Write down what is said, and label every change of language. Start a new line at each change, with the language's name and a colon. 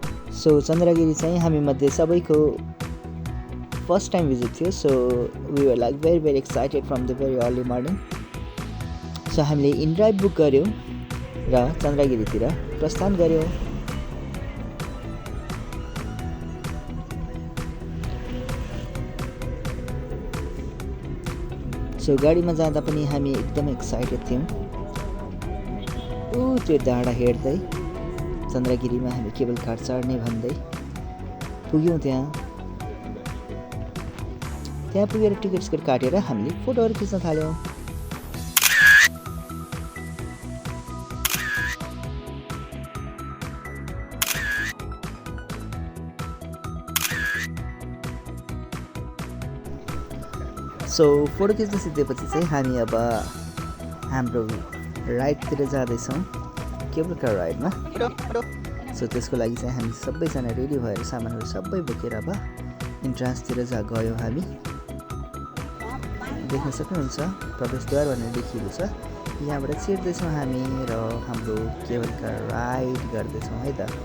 Nepali: So Chandragiri चाहिँ हामी मध्ये सबैको
English: first time visit
Nepali: थियो.
English: So we were like very excited from the very early morning.
Nepali: So हामीले इन ड्राइभ बुक गर्यौँ र चन्द्रगिरीतिर प्रस्थान गर्यौँ। सो गाडीमा जाँदा पनि हामी एकदमै एक्साइटेड थियौँ। त्यो डाँडा हेर्दै चन्द्रगिरीमा हामी केबल कार चढ्ने भन्दै पुग्यौँ। त्यहाँ पुगेर टिकट काटेर हामीले फोटोहरू खिच्न थाल्यौँ। सो फोटो खिच्न सिद्धेपछि चाहिँ हामी अब हाम्रो राइडतिर जाँदैछौँ, केबल कार राइडमा। सो त्यसको लागि चाहिँ हामी सबैजना रेडी भएर सामानहरू सबै बोकेर अब इन्ट्रान्सतिर गयौँ। हामी देख्न सक्नुहुन्छ प्रवेशद्वार भनेर लेखिएको छ। यहाँबाट छिर्दैछौँ हामी र हाम्रो केबल कार राइड गर्दैछौँ है त।